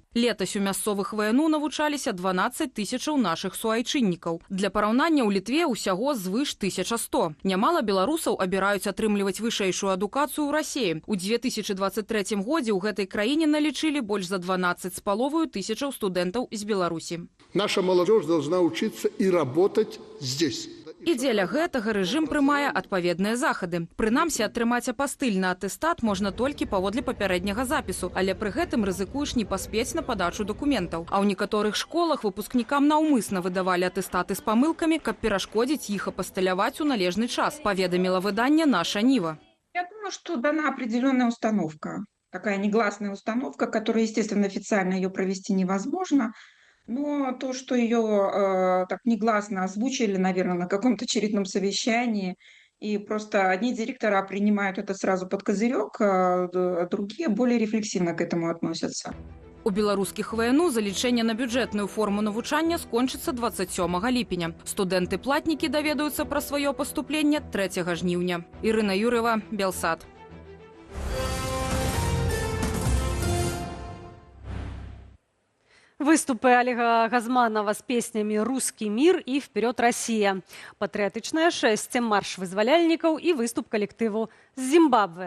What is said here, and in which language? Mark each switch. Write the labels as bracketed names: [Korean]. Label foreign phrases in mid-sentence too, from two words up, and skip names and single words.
[Belarusian] Летась у мясцовых ВНУ навучаліся 12 тысячаў нашых суайчыннікаў. Для параўнання ў Літве ўсяго звыш 1100. Нямала беларусаў абіраюць атрымліваць вышэйшую адукацыю ў Расіі. У 2023 годзе ў гэтай краіне налічылі больш за 12,5 тысячаў студэнтаў з Беларусі. [Russian] Наша молодежь должна учиться и работать здесь. [Belarusian] І дзеля гэтага рэжым прымае адпаведныя захады. Прынамсі, атрымаць апастыль на атэстат можна толькі паводле папярэдняга запісу, але пры гэтым рызыкуеш не паспець на падачу дакументаў. А ў некаторых школах выпускнікам наўмысна выдавалі атэстаты з памылкамі, каб перашкодзіць іх апастыляваць у належны час, паведаміла выданне «Наша Нива». [Russian] Я думаю, что дана определенная установка, такая негласная установка, которая, естественно, официально ее провести невозможно. Но то, что ее так негласно озвучили, наверное, на каком-то очередном совещании, и просто одни директора принимают это сразу под козырек, а другие более рефлексивно к этому относятся. [Belarusian] У беларускіх ВНУ залічэнне на бюджэтную форму навучання скончыцца 27 ліпеня. Студэнты-платнікі даведаюцца пра сваё паступленне 3 жніўня. Ірына Юр'ева, Белсат. [Russian] Выступы Олега Газманова с песнями «Русский мир» и «Вперед, Россия», [Belarusian] патрыятычнае шэсце, марш вызваляльнікаў і выступ калектыву з Зімбабве.